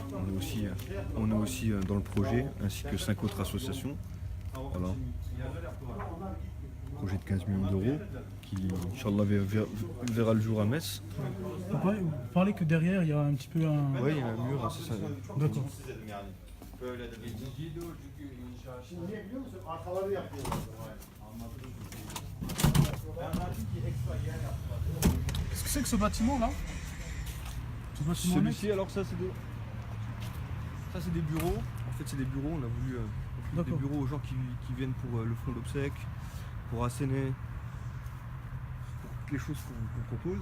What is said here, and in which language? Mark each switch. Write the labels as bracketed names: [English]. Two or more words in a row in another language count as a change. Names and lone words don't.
[French] On est aussi dans le projet, ainsi que 5 autres associations. Voilà. Projet de 15 millions d'euros qui, Inch'Allah, verra le jour à Metz. Vous parlez que derrière, il y a un petit peu un... Oui, il y a un mur, c'est ça. D'accord. [Turkish] Böyle de bir Niye biliyor musun? Arkaları yapıyorlar. [French] Qu'est-ce que c'est que ce bâtiment là? Ce bâtiment Celui-ci, alors ça c'est des bureaux. En fait, c'est des bureaux. On a voulu offrir des D'accord. bureaux aux gens qui viennent pour le fonds d'obsèques, pour asséner, pour toutes les choses qu'on propose.